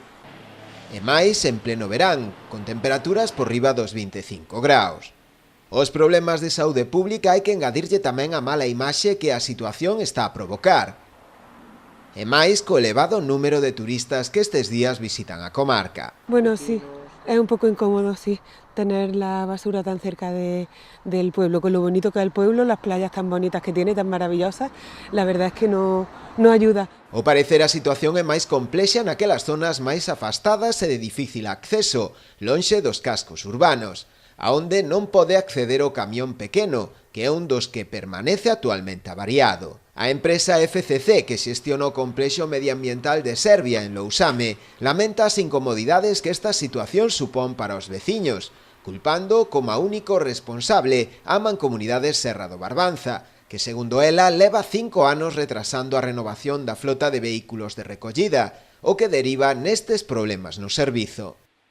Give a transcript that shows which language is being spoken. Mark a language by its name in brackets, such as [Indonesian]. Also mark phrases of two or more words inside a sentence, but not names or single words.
[Galician] E máis en pleno verán, con temperaturas por riba dos 25 graus. Os problemas de saúde pública hai que engadirlle tamén a mala imaxe que a situación está a provocar. E máis co elevado número de turistas que estes días visitan a comarca. [Spanish] Bueno, sí, es un poco incómodo, sí, tener la basura tan cerca del pueblo, con lo bonito que es el pueblo, las playas tan bonitas que tiene, tan maravillosas, la verdad es que no ayuda. [Galician] Ao parecer a situación é máis complexa naquelas zonas máis afastadas e de difícil acceso, lonxe dos cascos urbanos, aonde non pode acceder o camión pequeno, que é un dos que permanece actualmente avariado. A empresa FCC, que xestiona o complexo medioambiental de Serbia en Lousame, lamenta as incomodidades que esta situación supón para os veciños, culpando como a único responsable a Mancomunidade Serra do Barbanza, que segundo ela leva 5 anos retrasando a renovación da flota de vehículos de recollida, o que deriva nestes problemas no servizo.